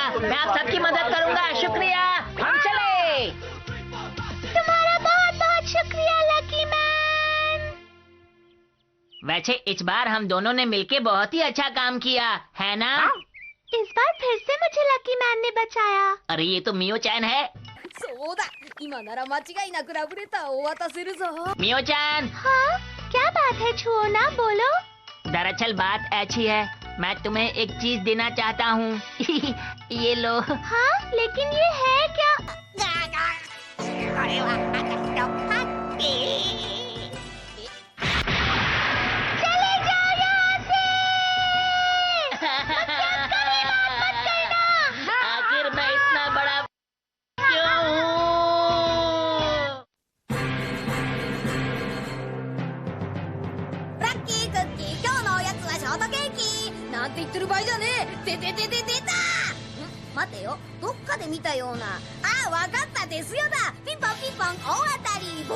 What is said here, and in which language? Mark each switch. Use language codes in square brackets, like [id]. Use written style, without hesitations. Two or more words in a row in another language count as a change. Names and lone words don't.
[hi] मैं आप सबकी मदद करूंगा। शुक्रिया, हम चले। तुम्हारा बहुत बहुत शुक्रिया लकी मैन। वैसे इस बार हम दोनों ने मिलके बहुत ही अच्छा काम किया है ना? इस बार फिर से मुझे लकी मैन ने बचाया। अरे ये तो मियो-चैन है। [ja] そうだ、今なら間違いなくラブレターをお渡せるぞ。 [hi] मियो-चैन, हाँ, क्या बात है? छुओ ना, बोलो। दरअसल बात ऐसी है, मैं तुम्हें एक चीज देना चाहता हूँ। ये लो। हाँ, लेकिन ये है क्या? [ja] これは私のハッピー。 [hi] चले जाओ यहाँ से। मत करना। आखिर मैं इतना बड़ा क्यों हूँ? [ja] ラッキークッキー、今日のおやつはショートケーキ。なんて言ってる場合じゃねえ。でででででだー。待てよ、どっかで見たような。ああ、わかった、ですよだ。ピンポンピンポン大当たり。